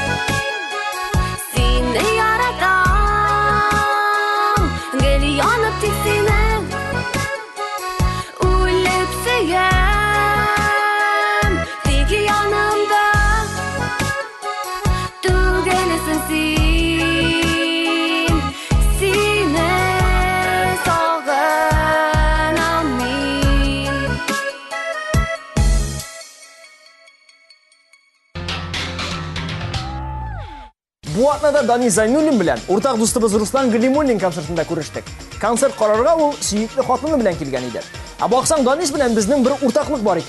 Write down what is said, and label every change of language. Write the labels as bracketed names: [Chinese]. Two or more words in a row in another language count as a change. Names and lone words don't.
[Kazakh] сені яратам Гүл янып тек сені Өліп сүйем Тек янымда Түгелісің сен Сені сағынам мен [Tatar] Бу атнада Дани Зайнуллин белән уртак дустыбыз Руслан Галимуллин концертында күрештек. Концерт карарга ул сөйекле хатыны белән килгән иде. Ә баксаң, Данис белән безнең бер уртаклык бар икән.